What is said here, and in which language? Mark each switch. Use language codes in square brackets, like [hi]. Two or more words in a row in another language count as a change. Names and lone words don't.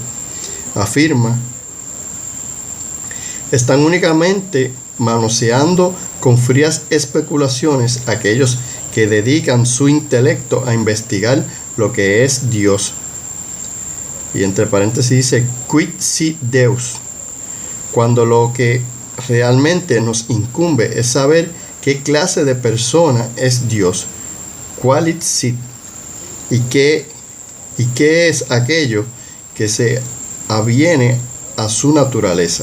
[es] Afirma: están únicamente manoseando con frías especulaciones aquellos que dedican su intelecto a investigar lo que es Dios. Y entre paréntesis dice [la] quid sit Deus, [es] cuando lo que realmente nos incumbe es saber qué clase de persona es Dios, [la] qualit sit, [es] y qué es aquello que se aviene a su naturaleza.